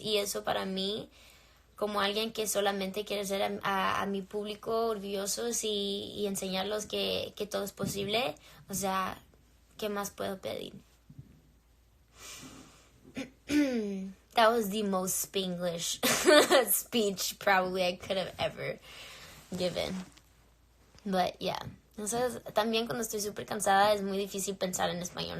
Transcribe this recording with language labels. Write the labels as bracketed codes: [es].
[es] Y eso para mí, como alguien que solamente quiere ser a mi público orgullosos y enseñarlos que todo es posible, o sea, ¿qué más puedo pedir? [en] That was the most Spanglish speech probably I could have ever given. But yeah. [es] Entonces, también cuando estoy súper cansada es muy difícil pensar en español.